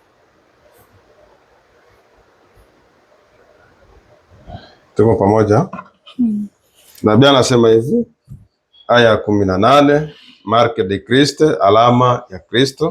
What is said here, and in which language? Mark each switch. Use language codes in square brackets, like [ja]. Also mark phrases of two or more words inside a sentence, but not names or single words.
[sw] Tuko pamoja? Nabii anasema hivi, aya ya 18, [fr] marque de Christ, [sw] alama ya Kristo.